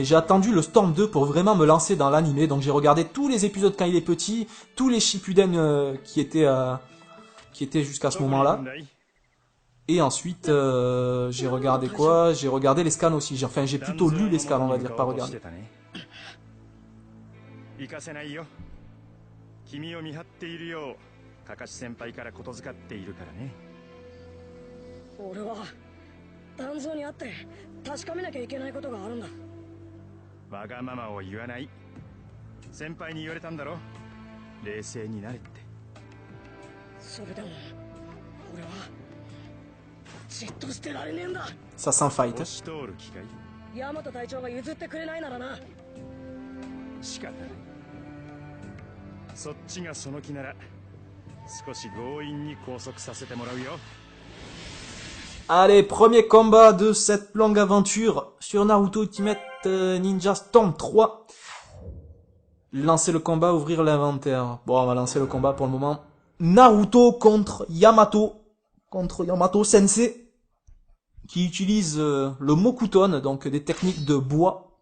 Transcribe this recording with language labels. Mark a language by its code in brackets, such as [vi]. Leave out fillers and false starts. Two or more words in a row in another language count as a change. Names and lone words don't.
[fr] J'ai attendu le Storm 2 pour vraiment me lancer dans l'animé, donc j'ai regardé tous les épisodes quand il est petit, tous les Shippuden qui étaient jusqu'à ce moment-là. Et ensuite, j'ai regardé quoi? J'ai regardé les scans aussi. Enfin, j'ai plutôt lu les scans, on va dire, pas regardé. [ja] 君を見張っているようカカシ先輩からことづかっているからね。俺は団蔵に会って確かめなきゃいけないことがあるんだ。わがままを言わない。先輩に言われたんだろ。冷静になれって。それでも俺はじっとしてられねえんだ。 [fr] Ça s'enfight. [ja] 押し通る気かい？大和隊長が譲ってくれないならな。仕方ない。そっちがその気なら少し強引に拘束させてもらうよ。 [fr] Allez, premier combat de cette longue aventure sur Naruto Ultimate Ninja Storm 3. Lancer le combat, ouvrir l'inventaire. Bon, on va lancer le combat pour le moment. Naruto contre Yamato Sensei, qui utilise le Mokuton, donc des techniques de bois.